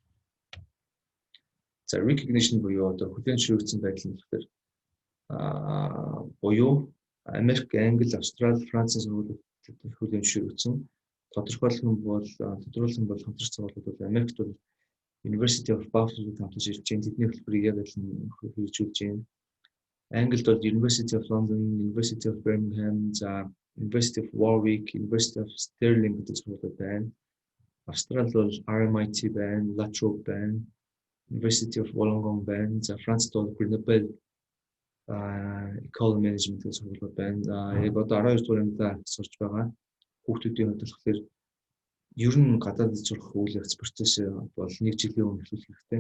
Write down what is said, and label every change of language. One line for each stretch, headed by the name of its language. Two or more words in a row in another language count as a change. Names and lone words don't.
Mongolian: За recognition буюу одоо хүлээн зөвшөөрөгдсөн байдал нь болохоор буюу Америк, Англи, Австрали, Францын сургуулиуд хүлээн зөвшөөрөгдсөн. Тодорхойлсон бол хамтарч сургуулиуд бол Америкт бол University of Buffalo хамтарч ирж байна. Тэдний хөтөлбөрийг яг л хэрэгжүүлж байна. Англид бол University of London, University of Birmingham, за University of Warwick, University of Stirling гэдэг сургуулиуд байна. Австралид бол RMIT байна, La Trobe байна, University of Wollongong байна. За Францд бол Grenoble Ecole Management гэдэг сургуулиуд байна. Яг одоо 12 дугаар ангидаа сурч байгаа. Хүүхдүүдийн хувьд болохоор ер нь гадаадд сурах үйл явц процесс бол 1 жилийн өмнө эхлүүлэх хэрэгтэй.